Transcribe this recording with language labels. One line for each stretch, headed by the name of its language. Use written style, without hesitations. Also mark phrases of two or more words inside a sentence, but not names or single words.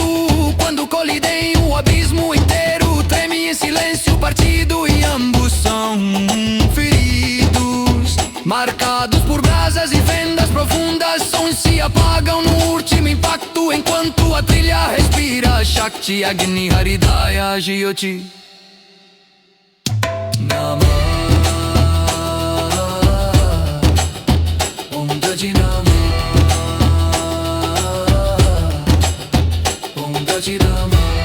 Portuguese: Quando colidem, o abismo inteiro treme em silêncio. Partido e ambos são feridos, marcados por brasas e fendas profundas. Sons se apagam no último impacto, enquanto a trilha respira
Sanskrit: शक्ति अग्नि हृदय ज्योति नम. ॐ गजि नम. ॐ गजि नम.